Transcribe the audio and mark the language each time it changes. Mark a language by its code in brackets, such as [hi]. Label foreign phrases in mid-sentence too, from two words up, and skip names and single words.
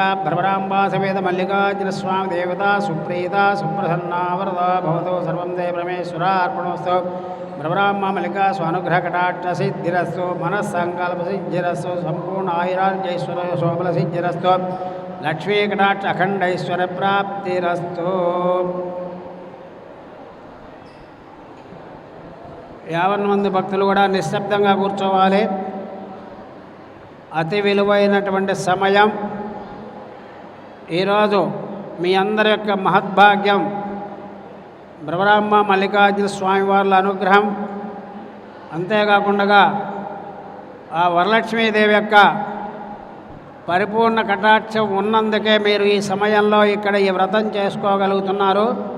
[sa] भ्रमराम्बा समेत मल्लिकार्जुनस्वामी देवता सुप्रीता सुप्रसन्ना वरदा भवतु सर्वं ते परमेश्वरार्पणोऽस्तु भ्रमराम्बा मल्लिका स्वानुग्रहकटाक्षसिद्धिरस्तु मनस्सङ्कल्पसिद्धिरस्तु सम्पूर्ण आयुरार्जैश्वर्यशोबलसिद्धिरस्तु लक्ष्मीकटाक्ष अखण्डैश्वर्यप्राप्तिरस्तु [te] యావన్ మంది భక్తులు కూడా నిశ్శబ్దంగా కూర్చోవాలి. అతి విలువైనటువంటి సమయం ఈరోజు మీ అందరి యొక్క మహద్భాగ్యం భ్రమరాంబ మల్లికార్జున స్వామివార్ల అనుగ్రహం, అంతేకాకుండా ఆ వరలక్ష్మీదేవి యొక్క పరిపూర్ణ కటాక్షం ఉన్నందుకే మీరు ఈ సమయంలో ఇక్కడ ఈ వ్రతం చేసుకోగలుగుతున్నారు.